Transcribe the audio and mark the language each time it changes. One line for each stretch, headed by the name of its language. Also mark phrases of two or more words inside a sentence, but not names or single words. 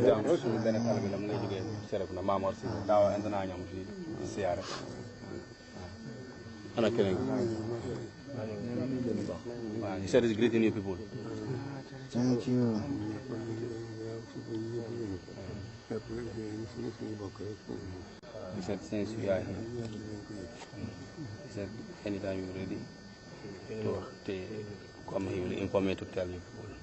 Wolof: am suñu benn xale bi la mu ngay jógee seref na Mamor si daawa indi naa ñoom si siyaare ana keneen waaw
English: he said he's greeting you people. Thank you. He said since you are here he said anytime you're ready to come he will inform me to tell you people.